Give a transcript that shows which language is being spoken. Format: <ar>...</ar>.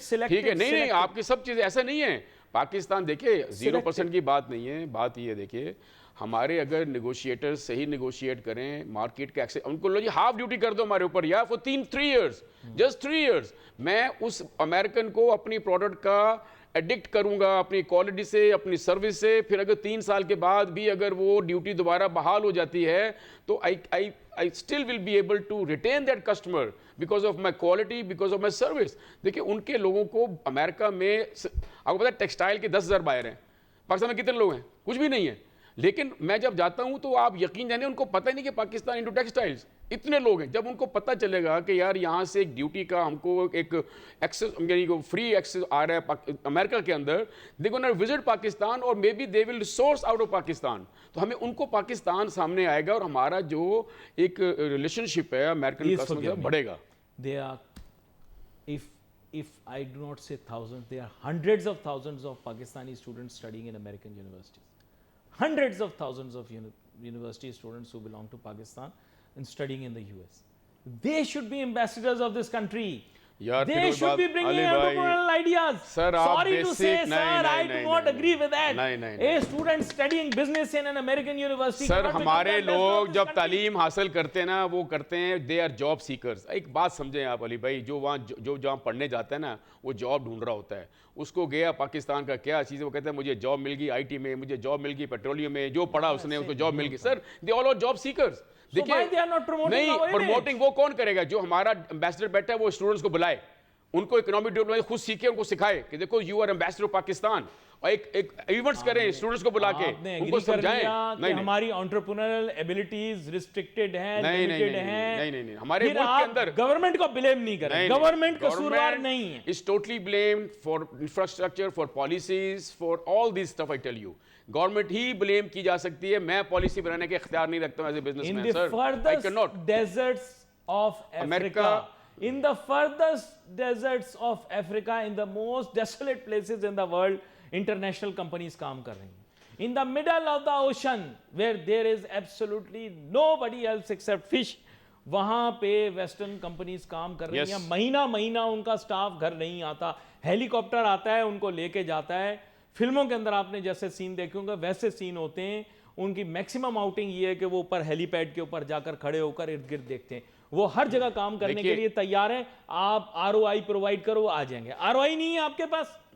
<ur>ٹھیک ہے, نہیں, آپ کی سب چیزیں ایسا نہیں ہے. پاکستان دیکھیں 0% کی بات نہیں ہے. بات یہ ہے دیکھیے, ہمارے اگر نیگوشیٹر صحیح نیگوشیٹ کریں, مارکیٹ کے ایکسس, ان کو لو جی ہاف ڈیوٹی کر دو ہمارے اوپر یا</ur> <en>four 3 years, just 3 years,</en> <ur>میں اس امریکن کو اپنی پروڈکٹ کا ایڈکٹ کروں گا اپنی کوالٹی سے, اپنی سروس سے. پھر اگر 3 سال کے بعد بھی اگر وہ ڈیوٹی دوبارہ بحال ہو جاتی ہے تو</ur> <en>I still will be able to retain that customer because of my quality, because of my service.</en> <ur>دیکھیں ان کے لوگوں کو امریکہ میں, آپ کو پتا ہے ٹیکسٹائل کے 10,000 بائر ہیں, پاکستان میں کتنے لوگ ہیں؟ کچھ بھی نہیں ہے. لیکن میں جب جاتا ہوں تو آپ یقین جانیں ان کو پتہ ہی نہیں کہ پاکستان انٹو ٹیکسٹائلز اتنے لوگ ہیں. جب ان کو پتہ چلے گا کہ یار یہاں سے ایک ڈیوٹی کا ہم کو ایک ایکسس, یعنی فری ایکسس آ رہا ہے امریکہ کے اندر,</ur> <en>They gonna visit Pakistan اور may be they will source out of Pakistan.</en> <ur>تو ہمیں ان کو پاکستان سامنے آئے گا اور ہمارا جو ایک ریلیشن شپ ہے امریکن کسٹمر سے بڑھے گا.</ur> <en>They are, if I do not say thousands, there are hundreds of thousands of Pakistani students studying in American universities. Hundreds of thousands of university students who belong to Pakistan and studying in the US. They should be ambassadors of this country. They should be bringing entrepreneurial ideas. Sorry to say, sir, I do not agree with that. A student studying business in an American university.</en> <ur>سر ہمارے لوگ جب تعلیم حاصل کرتے ہیں نا, وہ کرتے ہیں</ur> <en>they are job seekers.</en> <ur>ایک بات سمجھیں آپ علی بھائی, جو جہاں پڑھنے جاتا ہے نا وہ جاب ڈھونڈ رہا ہوتا ہے. اس کو گیا پاکستان کا کیا چیز ہے, وہ کہتا ہے مجھے جاب مل گئی آئی ٹی میں, مجھے جاب مل گئی پیٹرولیم میں, جو پڑھا اس نے اس کو جاب مل گئی.</ur> <en>Sir they all are job seekers.</en> <ur>دیکھیے نہیں, پروموٹنگ وہ کون کرے گا؟ جو ہمارا امبیسڈر بیٹھا ہے وہ اسٹوڈنٹس کو بلائے, ان کو اکنامک ڈیولپمنٹ خود سیکھے, ان کو سکھائے کہ دیکھو</ur> <en>you are ambassador of Pakistan,</en> <ur>اور ایک ایونٹس کریں اسٹوڈنٹس کو بلا کے, ان کو سمجھائیں. نہیں, ہماری انٹرپرینورل ایبیلٹیز ریسٹرکٹڈ ہیں, لمیٹڈ ہیں. نہیں, ہمارے ملک کے اندر گورنمنٹ کو بلیم نہیں کریں, گورنمنٹ قصوروار نہیں ہے.</ur> <en>is totally blamed for infrastructure, for policies, for all this stuff. I tell you,</en> <ur>government he blame کی جا سکتی ہے. میں پالیسی بنانے کے اختیار نہیں رکھتا ہوں</ur> <en>As a businessman. Sir I cannot. Deserts of Africa, in the furthest deserts of Africa, in the most desolate places in the world, international companies</en> <ur>کام کر رہی ہیں.</ur> <en>In the middle of the ocean, where there is absolutely nobody else except fish,</en> <ur>وہاں پہ western companies کام کر رہی ہیں. مہینہ مہینہ ان کا سٹاف گھر نہیں آتا, ہیلی کاپٹر آتا ہے ان کو لے کے جاتا ہے. فلموں کے اندر آپ نے جیسے سین دیکھے ہوں گے ویسے سین ہوتے ہیں. ان کی میکسیمم آؤٹنگ یہ ہے کہ وہ اوپر ہیلی پیڈ کے اوپر جا کر کھڑے ہو کر ارد گرد دیکھتے ہیں. وہ ہر جگہ کام کرنے کے لیے تیار ہیں. آپ ROI پرووائڈ کرو, آ جائیں گے. ROI نہیں ہے آپ کے پاس,</ur>